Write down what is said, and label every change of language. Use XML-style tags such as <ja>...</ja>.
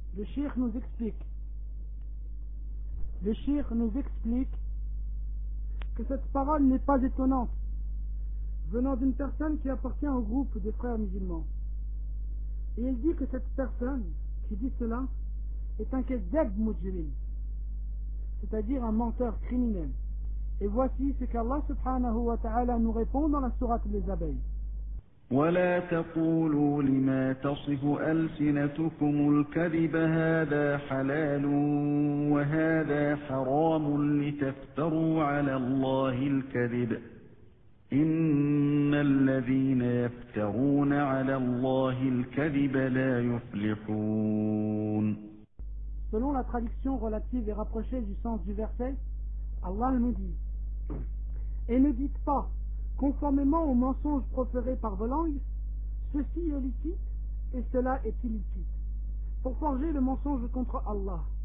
<fr>الشيخ nous explique. Le Cheikh nous explique que cette parole n'est pas étonnante venant d'une personne qui appartient au groupe des frères musulmans. Et il dit que cette personne qui dit cela est un</fr> <ar>kadhab mujrim,</ar> <fr>c'est-à-dire un menteur criminel. Et voici ce qu'Allah</fr> <ar>subhanahu wa ta'ala</ar> <fr>nous répond dans la sourate des abeilles.</fr> <ar>ولا تقولوا لما تصف ألسنتكم الكذب هذا حلال وهذا حرام لتفتروا على الله الكذب إن الذين يفترون على الله الكذب لا يفلحون.</ar> <fr>Selon la traduction relative et rapprochée du sens du verset, Allah nous dit: et ne dites pas, conformément aux mensonges proférés par vos langues, ceci est licite et cela est illicite, pour forger le mensonge contre Allah.</fr>